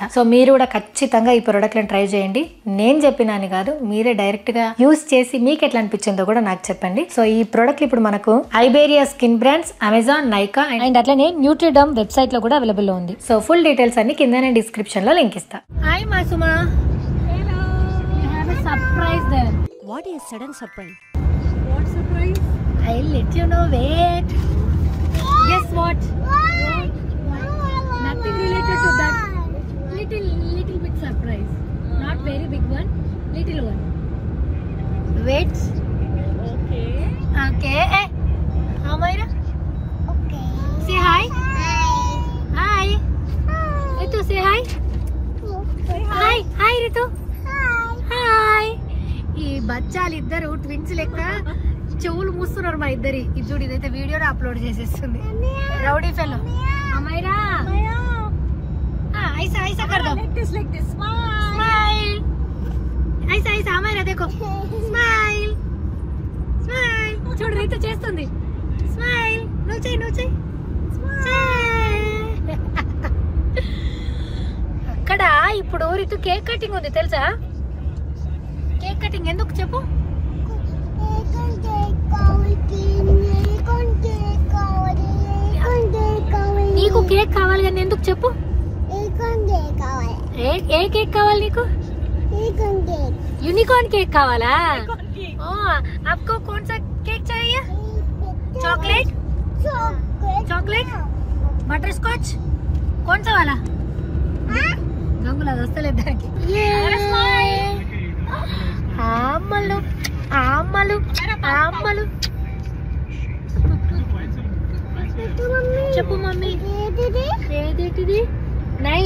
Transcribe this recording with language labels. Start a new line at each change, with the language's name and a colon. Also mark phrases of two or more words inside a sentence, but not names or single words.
Telugu: సో మీరు కూడా ఖచ్చితంగా ఈ ప్రొడక్ట్లను ట్రై చేయండి. నేను చెప్పినాను కాదు, మీరే డైరెక్ట్ గా యూజ్ చేసి మీకు ఎట్లా అనిపించిందో కూడా నాకు చెప్పండి. సో ఈ ప్రొడక్ట్ ఇప్పుడు మనకు ఐబేరియా స్కిన్ బ్రాండ్స్, అమెజాన్, నైకా అండ్ అట్లనే న్యూట్రిడర్మ్ వెబ్సైట్ లో కూడా అవైలబుల్ లో ఉంది. సో
English: full details
Telugu: అన్ని కింద నేను డిస్క్రిప్షన్ లో లింక్ ఇస్తా. హాయ్ మాసుమా. హలో.
English: You have a surprise there. What is sudden surprise? What surprise? I'll let you know. Wait. Guess what? Nothing related to that. Little bit surprise. Not very big one. Little one. Wait. Okay. Okay. Hey. How Mayra? Okay. Say hi. Hi. Ritu, say hi. Hi. Hi Ritu. Hi.
Telugu: ఈ బచ్చాలు ఇద్దరు ట్విన్స్ లెక్క చెవులు మూస్తున్నారు మా ఇద్దరి. ఇది చూడు, ఇదైతే వీడియోలో అప్లోడ్ చేసేస్తుంది.
English: rowdy fellow.
Telugu: అమ్మాయిరా
Hindi: ऐसा ऐसा कर दो.
English: like this smile.
Hindi: ऐसा ऐसा అమ్మాయిరా देखो.
English: smile smile.
Telugu: చూడు రీతు చేస్తుంది స్మైల్. నువ్వు చెయ్యి అక్కడ. ఇప్పుడు రీతు
English: cake cutting
Telugu: ఉంది తెలుసా?
English: cake cutting
Telugu: ఎందుకు చెప్పు? నీకు కేక్ కావాలి కానీ ఎందుకు చెప్పు? ఏ కేక్ కావాలి నీకు?
English: unicorn cake
Telugu: కావాలా?
Hindi: आपको कौन सा केक चाहिए? चॉकलेट बटर स्कॉच कौन सा वाला?
Telugu: గంగులా వస్తలేదు దానికి. అమ్మలు అమ్మలు అమ్మలు చెప్పు మమ్మీ. ఏదేటిది? 9